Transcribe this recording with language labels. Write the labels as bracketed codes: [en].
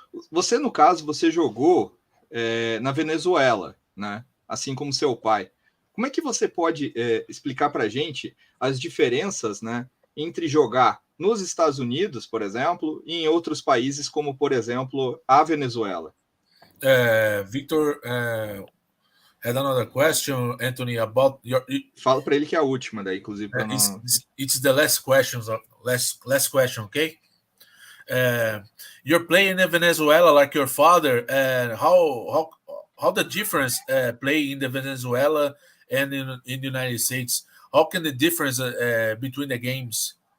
[pt] Você, no caso, você jogou na Venezuela, né? Assim como seu pai. Como é que você pode explicar para a gente as diferenças, né, entre jogar nos Estados Unidos, por exemplo, e em outros países, como, por exemplo, a Venezuela? [en] Victor had another question, Anthony, about your... [pt] Fala para ele que é a última, daí, inclusive. [en] It's the last question, okay? You're playing in Venezuela like your father, and how the difference play in the Venezuela and in the United States? How can the difference between the games?